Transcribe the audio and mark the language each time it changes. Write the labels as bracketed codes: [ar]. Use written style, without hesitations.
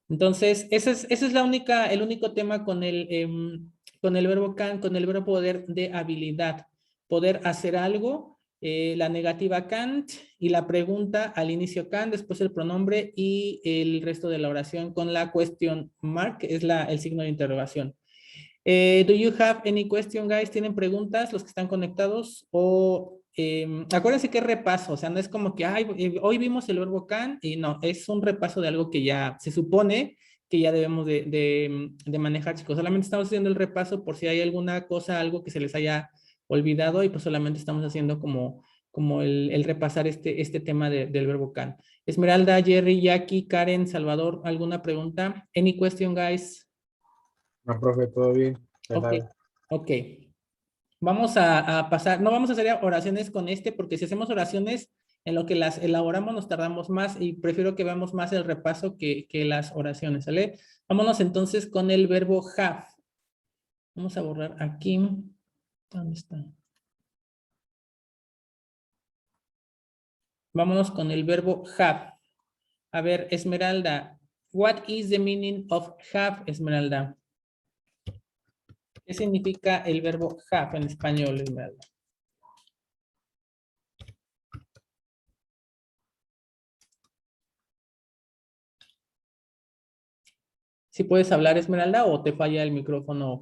[es] Entonces, ese es el único tema con el verbo can, con el verbo poder de habilidad. Poder hacer algo, la negativa can't y la pregunta al inicio can, después el pronombre y el resto de la oración con la question mark, que es el signo de interrogación. [en] Do you have any question, guys? [es] ¿Tienen preguntas los que están conectados? O acuérdense que es repaso, o sea, no es como que hoy vimos el verbo can y no, es un repaso de algo que ya se supone que ya debemos de manejar, chicos. Solamente estamos haciendo el repaso por si hay alguna cosa, algo que se les haya olvidado y pues solamente estamos haciendo como el repasar este tema del verbo can. Esmeralda, Jerry, Jackie, Karen, Salvador, ¿alguna pregunta? [en] Any question, guys? [es] No, profe, todo bien. ¿Qué Ok, tal? ok. Vamos a pasar, no vamos a hacer oraciones con porque si hacemos oraciones en lo que las elaboramos nos tardamos más y prefiero que veamos más el repaso que las oraciones, ¿sale? Vámonos entonces con el verbo have. Vamos a borrar aquí. ¿Dónde está? Vámonos con el verbo have. A ver, [en] Esmeralda, what is the meaning of have, Esmeralda? [es] ¿Qué significa el verbo have en español, Esmeralda? ¿Si puedes hablar, Esmeralda, o te falla el micrófono?